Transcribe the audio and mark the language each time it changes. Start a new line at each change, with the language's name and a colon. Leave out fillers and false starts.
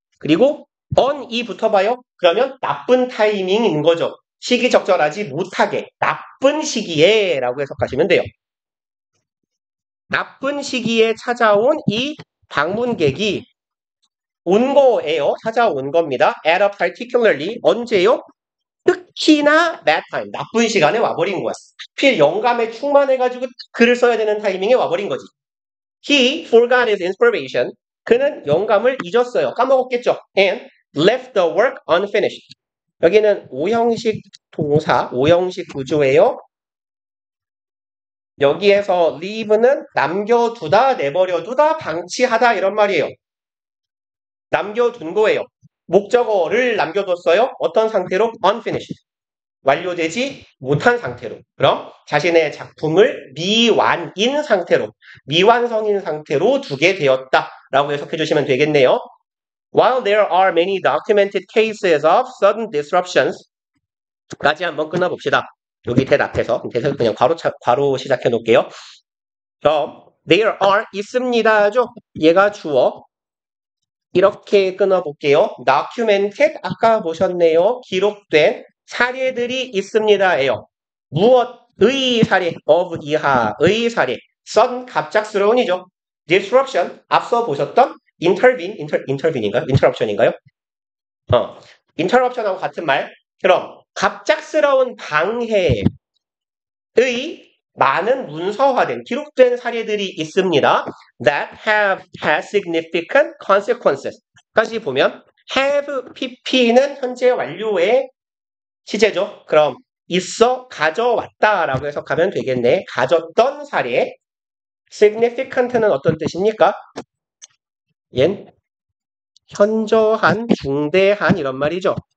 Korean: 그리고 on이 붙어봐요. 그러면 나쁜 타이밍인 거죠. 시기적절하지 못하게 나쁜 시기에 라고 해석하시면 돼요. 나쁜 시기에 찾아온 이 방문객이 온 거예요. 찾아온 겁니다.
English: at a particularly
Korean: 언제요? 특히나
English: bad time
Korean: 나쁜 시간에 와버린 거야. 하필 영감에 충만해가지고 글을 써야 되는 타이밍에 와버린 거지.
English: He forgot his inspiration.
Korean: 그는 영감을 잊었어요. 까먹었겠죠.
English: And left the work unfinished.
Korean: 여기는 오형식 동사, 오형식 구조예요. 여기에서 leave는 남겨두다, 내버려두다, 방치하다 이런 말이에요. 남겨둔 거예요. 목적어를 남겨뒀어요. 어떤 상태로? unfinished. 완료되지 못한 상태로. 그럼 자신의 작품을 미완인 상태로, 미완성인 상태로 두게 되었다라고 해석해 주시면 되겠네요.
English: While there are many documented cases of sudden disruptions
Korean: 까지 한번 끊어봅시다. 여기 대답해서 그냥 괄호 시작해 놓을게요. 그럼
English: there are
Korean: 있습니다죠. 얘가 주어. 이렇게 끊어볼게요. documented 아까 보셨네요. 기록된 사례들이 있습니다예요. 무엇의 사례? of 이하의 사례. sudden 갑작스러운이죠. disruption 앞서 보셨던 intervene인가요? interruption인가요? interruption하고 같은 말. 그럼 갑작스러운 방해의 많은 문서화된 기록된 사례들이 있습니다.
English: That have had significant consequences.
Korean: 까지 보면 have pp는 현재 완료의 시제죠. 그럼 있어 가져왔다라고 해석하면 되겠네. 가졌던 사례. significant는 어떤 뜻입니까? 얜 현저한, 중대한 이런 말이죠.